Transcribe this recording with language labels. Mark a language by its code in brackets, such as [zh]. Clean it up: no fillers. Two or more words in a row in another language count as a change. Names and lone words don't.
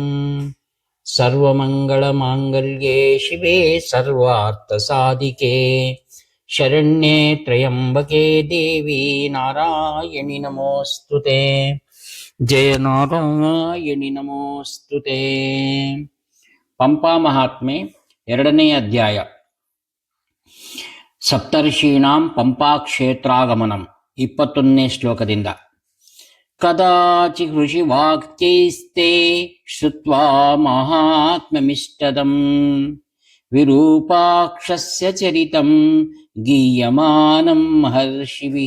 [sa] सर्वमङ्गलमाङ्गल्ये शिवे सर्वार्थसाधिके शरण्ये त्र्यम्बके देवी नारायणि नमोऽस्तुते। जय नारायणि नमोऽस्तुते। [kn] ಪಂಪಾ ಮಹಾತ್ಮೆ 2ನೇ ಅಧ್ಯಾಯ. ಸಪ್ತರ್ಷೀಣಾಂ ಪಂಪಾ ಕ್ಷೇತ್ರಾಗಮನಂ 21ನೇ ಶ್ಲೋಕದಿಂದ. [sa] ಕದಾಚಿ ಋಷಿವಾಕ್ಯೈಸ್ತೆ ಶ್ರುತ್ವಾ ಮಹಾತ್ಮ್ಯಮಿಷ್ಟದಂ ವಿರೂಪಾಕ್ಷಸ್ಯ ಚರಿತಂ ಗೀಯಮಾನಂ ಮಹರ್ಷಿಭಿಃ.